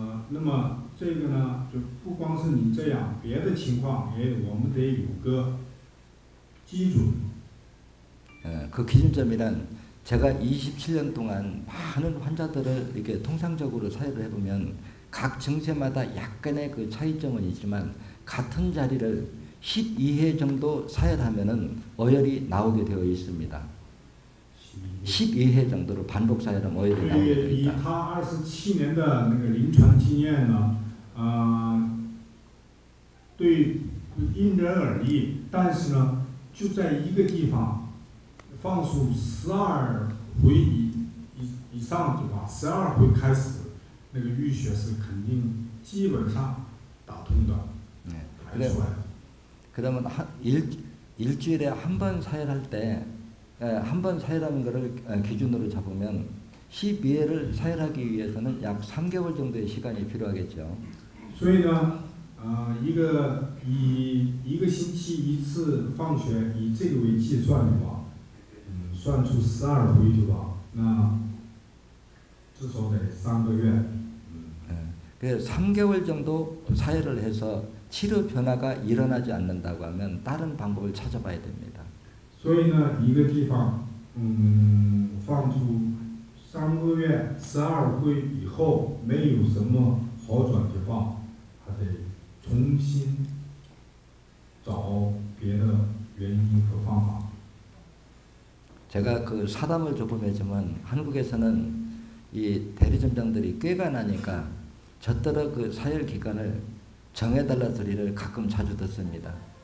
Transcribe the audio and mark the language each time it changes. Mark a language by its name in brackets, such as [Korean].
[Chinese] 那么这个呢，就不光是你这样，别的情况我们得有个基准。 [Korean] 그 기준점이란 제가 27년 동안 많은 환자들을 이렇게 통상적으로 사회를 해보면 각 증세마다 약간의 그 차이점은 있지만 같은 자리를 12회 정도 사열하면은 어혈이 나오게 되어 있습니다. 12회 정도로 반복 사열하면 어혈이 나오게 되어 [Chinese] 以 [Korean] 있다. [Chinese] 他27年的那个临床经验呢，对因人而异，但是呢，就在一个地方放出12回以上的话，12回开始，那个淤血是肯定基本上打通的，排出来的。 [Korean] 그러면 일주일에 한 번 사열할 때 한 번 사열하는 것을 기준으로 잡으면 12회를 사열하기 위해서는 약 3개월 정도의 시간이 필요하겠죠. [Chinese] 所以呢，一个星期一次放血，以这个为计算的话，算出12回的话，那至少得3个月。 [Korean] 그래서 3개월 정도 사열을 해서 치료 변화가 일어나지 않는다고 하면 다른 방법을 찾아봐야 됩니다. [Chinese] 所以呢，一个地方，放出3个月12回以后，没有什么好转的话，还得重新找别的原因和方法。 [Korean] 제가 그 사담을 조금 했지만 한국에서는 이 대리점장들이 꾀가 나니까 저더러 그 사열 기간을 정해달라 소리를 가끔 자주 듣습니다.